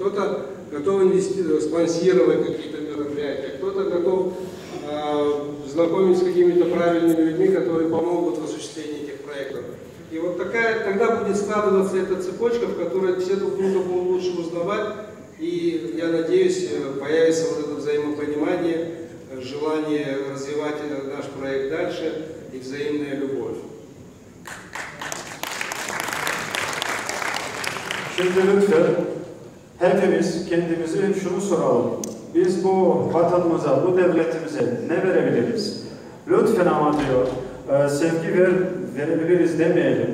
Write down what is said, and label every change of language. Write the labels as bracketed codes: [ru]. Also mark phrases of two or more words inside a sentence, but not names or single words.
[ru] Кто-то готов спонсировать какие-то мероприятия, кто-то готов знакомить с какими-то правильными людьми, которые помогут в осуществлении этих проектов. И вот тогда будет складываться эта цепочка, в которой все друг друга будут лучше узнавать, и, я надеюсь, появится вот это взаимопонимание, желание развивать наш проект дальше и взаимная любовь. [tr] Şimdi lütfen hepimiz kendimize şunu soralım. Biz bu vatanımıza, bu devletimize ne verebiliriz? Lütfen ama diyor, sevgi verebiliriz demeyelim.